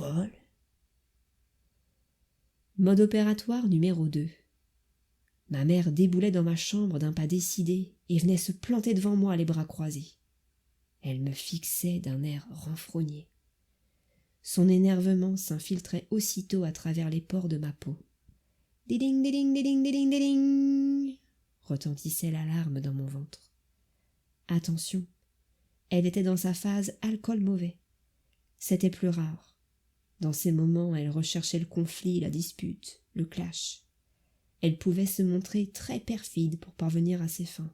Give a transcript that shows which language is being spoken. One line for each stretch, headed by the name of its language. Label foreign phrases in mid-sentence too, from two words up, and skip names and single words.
French: » Mode opératoire numéro 2. Ma mère déboulait dans ma chambre d'un pas décidé et venait se planter devant moi les bras croisés. Elle me fixait d'un air renfrogné. Son énervement s'infiltrait aussitôt à travers les pores de ma peau. Diding, diding, diding, diding, diding, retentissait l'alarme dans mon ventre. Attention, elle était dans sa phase alcool mauvais. C'était plus rare. Dans ces moments, elle recherchait le conflit, la dispute, le clash. Elle pouvait se montrer très perfide pour parvenir à ses fins.